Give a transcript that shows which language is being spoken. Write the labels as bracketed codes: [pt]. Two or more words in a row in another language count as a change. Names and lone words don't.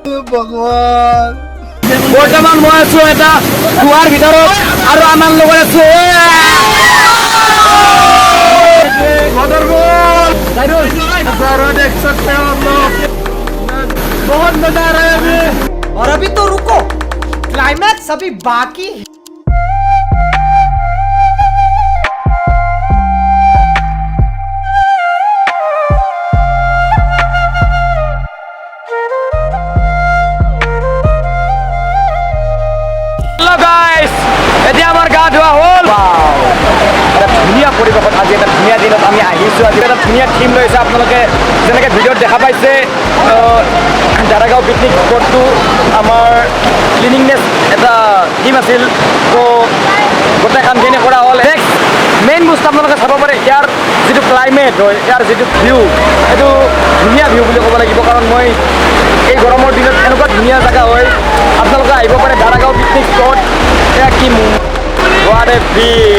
[as] বৰ্তমান মই আছো এটা কুৱাৰ ভিতৰত আৰু আমাৰ লগত আছো [hi] बहुत मजा आ रहा है अभी और अभी तो रुको क्लाइमैक्स अभी बाकी है। [en] hello guys [as] এতিয়া আমাৰ গা ধোৱা হ'ল এটা ধুনীয়া পৰিৱেশত আজি এটা ধুনীয়া দিনত আমি আহিছোঁ আজি এটা ধুনীয়া থিম লৈছে আপোনালোকে যেনেকৈ ভিডিঅ'ত দেখা পাইছে দাৰাগাঁও [en] picnic spotটো [as] আমাৰ ক্লিনিংনেছ এটা থিম আছিল তো গোটেই কামখিনি কৰা হ'ল নেক্সট মেইন বস্তু আপোনালোকে চাব পাৰে ইয়াৰ যিটো ক্লাইমেট হয় ইয়াৰ যিটো ভিউ এইটো ধুনীয়া ভিউ বুলি ক'ব লাগিব কাৰণ মই এই গৰমৰ দিনত এনেকুৱা ধুনীয়া জেগা হয় আপোনালোকে আহিব পাৰে দাৰাগাঁও [en] picnic spot [as] এয়া কি [en] What a view!